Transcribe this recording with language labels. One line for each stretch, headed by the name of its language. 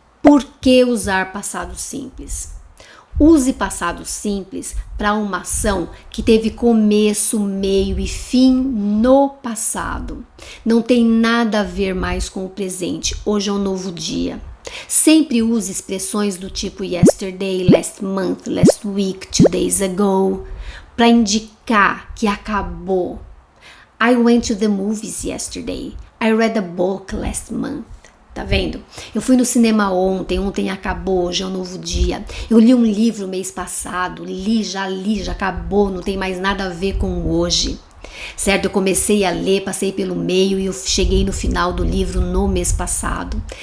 Portuguese: Por que usar passado simples? Use passado simples para uma ação que teve começo, meio e fim no passado. Não tem nada a ver mais com o presente. Hoje é um novo dia. Sempre use expressões do tipo
English: yesterday, last month, last week, 2 days ago,
Portuguese: para indicar que acabou.
English: I went to the movies yesterday. I read a book last month.
Portuguese: Tá vendo? Eu fui no cinema ontem acabou, hoje é um novo dia. Eu li um livro mês passado, já acabou, não tem mais nada a ver com hoje. Certo? Eu comecei a ler, passei pelo meio e eu cheguei no final do livro no mês passado.